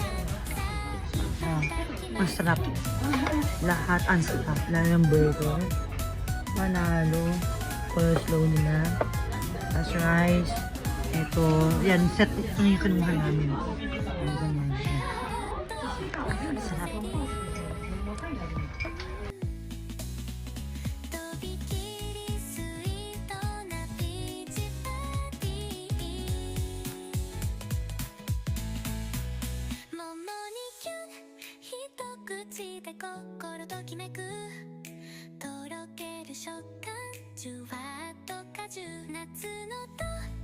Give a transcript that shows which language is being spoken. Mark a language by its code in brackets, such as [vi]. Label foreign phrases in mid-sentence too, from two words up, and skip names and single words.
[tl] Ang sarap. Lahat ang sarap. Lalo yung burger. Manalo. Coleslaw nila. [en] As rice. [tl] Ito, yan, set ito yung kinuha namin. Ang ganyan, yan. Sarap. [ja] とびきりスイートなピーチパティ桃にキュン一口で心ときめくとろける食感じゅわっと果汁夏の